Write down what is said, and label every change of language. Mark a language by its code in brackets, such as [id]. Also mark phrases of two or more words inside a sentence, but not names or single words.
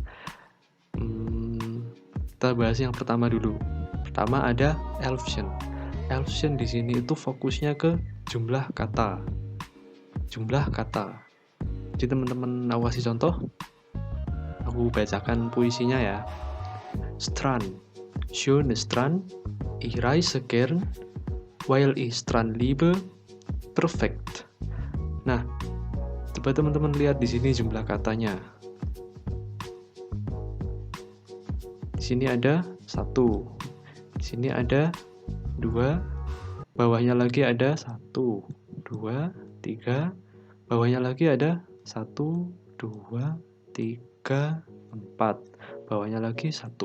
[id] Kita bahas yang pertama dulu. Pertama ada Elfschen. Elfschen di sini itu fokusnya ke jumlah kata. Jumlah kata. Jadi teman-teman aku kasih contoh. Aku bacakan puisinya ya. [de] Strand. Schöne Strand. Ich reise gern. Weil ich Strand liebe. Perfekt. [id] Nah, coba teman-teman lihat di sini jumlah katanya. Di sini ada 1. Di sini ada 2, bawahnya lagi ada 1, 2, 3, bawahnya lagi ada 1, 2, 3, 4, bawahnya lagi 1.